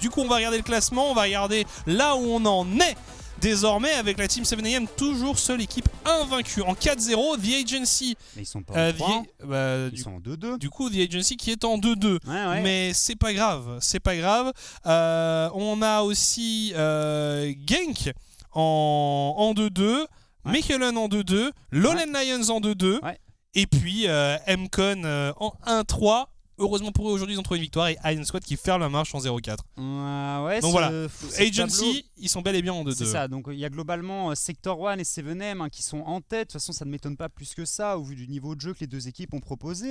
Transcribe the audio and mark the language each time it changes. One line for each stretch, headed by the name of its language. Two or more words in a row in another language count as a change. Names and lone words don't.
French: Du coup, on va regarder le classement, on va regarder là où on en est. Désormais, avec la Team 7AM, toujours seule équipe invaincue. En 4-0, The Agency. Mais ils sont pas en 3. Ils du, sont en 2-2. Du coup, The Agency qui est en 2-2. Ouais. Mais c'est pas grave. C'est pas grave. On a aussi Genk en 2-2. Mechelen en 2-2. Lowland Lions en 2-2. Et puis MCon en 1-3. Heureusement pour eux, aujourd'hui, ils ont trouvé une victoire et Iron Squad qui ferme la marche en 0-4. Donc voilà, Agency, ils sont bel et bien en 2-2. C'est ça, donc il y a globalement Sector 1 et 7M qui sont en tête. De toute façon, ça ne m'étonne pas plus que ça au vu du niveau de jeu que les deux équipes ont proposé.